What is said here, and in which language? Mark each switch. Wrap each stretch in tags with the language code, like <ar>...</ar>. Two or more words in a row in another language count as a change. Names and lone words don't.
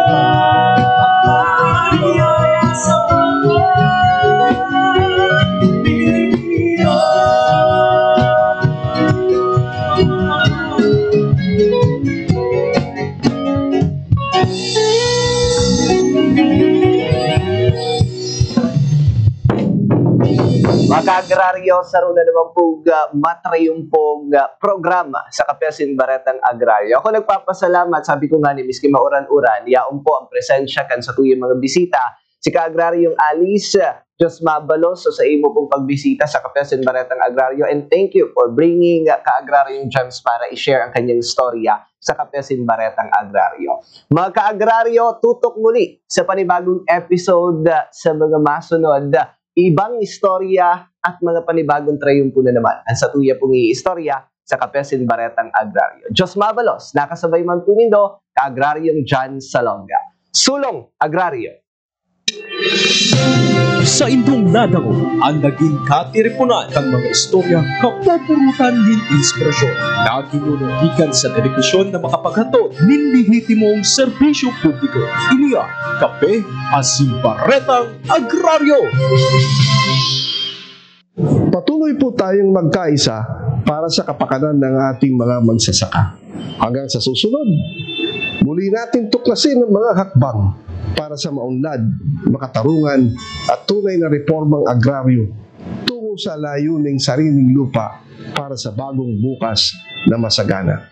<bik>Ayaya sa bawat Pilipino. Mga ka-agraryo, saro na naman po matrayumpong programa sa Kapesin Baretang Agraryo. Ako nagpapasalamat, sabi ko nga ni Miski Mauran-uran, yaon po ang presensya kan sa tuyong mga bisita. Si ka-agraryong Alice, Diyos mabalos so sa imo pong pagbisita sa Kapesin Baretang Agraryo,</bik> <en>and thank you for bringing ka-agraryong James</en> <tl>para i-share ang kanyang storya sa</tl> <en>Kapesin Baretang Agraryo.</en> <bik>Mga ka-agraryo, tutok muli sa panibagong episode sa mga masunod. Ibang istorya at mga panibagong trayumpo na naman ang sa tuya pong i-istorya sa Kapesin Baretang Agraryo. Diyos mabalos, nakasabay man po nindo, ka-agraryong John Salonga. Sulong Agraryo. Sa indong nadako, ang naging katiripunan ng mga istorya kapapurutan ng inspirasyon na ginunugikan sa dedikasyon na makapaghatod ng lehitimong serbisyo publiko. Iniya, Kape Asin Baretang Agraryo.</bik> <tl>Patuloy po tayong magkaisa para sa kapakanan ng ating mga magsasaka. Hanggang sa susunod, muli natin tuklasin ang mga hakbang para sa maunlad, makatarungan at tunay na reformang agraryo tungo sa layuning sariling lupa para sa bagong bukas na masagana.</tl>